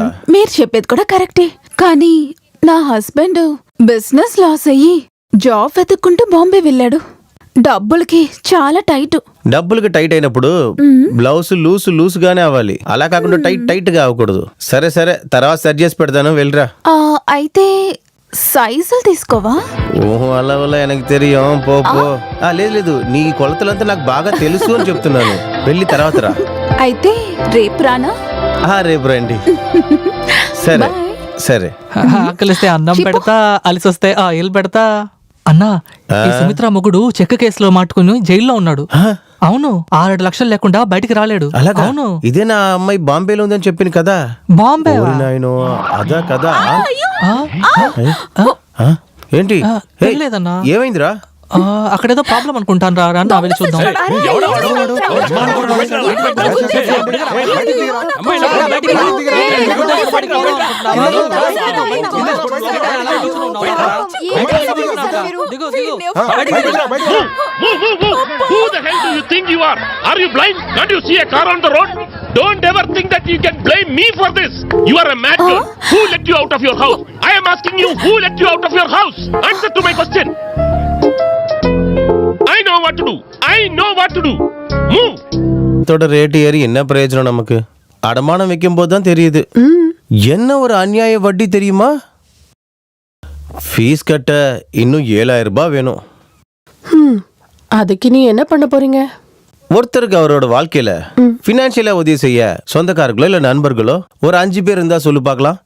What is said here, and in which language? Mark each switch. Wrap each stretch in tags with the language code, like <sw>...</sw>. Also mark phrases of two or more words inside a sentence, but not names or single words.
<te>మీరు చెప్పేది కూడా కరెక్టే, కానీ నా</te> <en>husband business loss</en> <te>అయ్యి జాబ్ వెతుక్కుంటూ బాంబే వెళ్ళాడు. డబ్బులకి చాలా టైట్. డబ్బులకి టైట్ అయినప్పుడు</te> <en>blouse loose</en> <te>గానే అవ్వాలి, అలా కాకుండా టైట్ గా అవ్వకూడదు. సరే సరే, తర్వాత సెట్ చేసి పెడతాను, వెళ్ళరా. అయితే సైజులు తీసుకోవా? ఓహో, అలా వల్ల</te> <ta>எனக்கு தெரியும்,</ta> <te>పో. లేదు, నీ కొలతలంతా నాకు బాగా తెలుసు అని చెప్తున్నాను. వెళ్ళి తర్వాత రా. అయితే రేపు రానా? రేపు రండి. సరే సరే. ఆకలిస్తే అన్నం పెడతా, అలిసొస్తే ఆయిల్ పెడతా. అన్నా, ఈ సుమిత్ర మొగుడు చెక్క కేసులో మాట్టుకుని జైల్లో ఉన్నాడు. అవును, 6 లక్షలు లేకుండా బయటికి రాలేడు. అవును, ఇదే నా అమ్మాయి బాంబేలో ఉందని చెప్పింది కదా. బాంబే? అదా కదా. ఏంటి లేదన్నా, ఏమైందిరా? అక్కడేదో ప్రాబ్లం అనుకుంటాను. రా నా వెళ్ళి చూద్దాం.</te> <en>Who the hell do you think you are? Are you blind? Can't you see a car on the road? Don't ever think that you can blame me for this. You are a mad girl. Who let you out of your house? I am asking you, who let you out of your house? Answer to my question. I know what to do. I know what to do. Move.</en> <ta>தோட ரேட் ஏறி என்ன பிரயோஜனம் நமக்கு? அடமானம் வைக்கும் போது தான் தெரியுது என்ன ஒரு அநியாய வட்டி தெரியுமா? ஃபீஸ் கட்ட இன்னும் 7000 ரூபாய் வேணும். அதுக்கு நீ என்ன பண்ண போறீங்க? ஒருத்தருக்கு அவரோட வாழ்க்கையில பினான்சியலா உதவி செய்ய சொந்தக்காரர்களோ இல்ல நண்பர்களோ ஒரு 5 பேர் இருந்தா சொல்லு பார்க்கலாம்.</ta>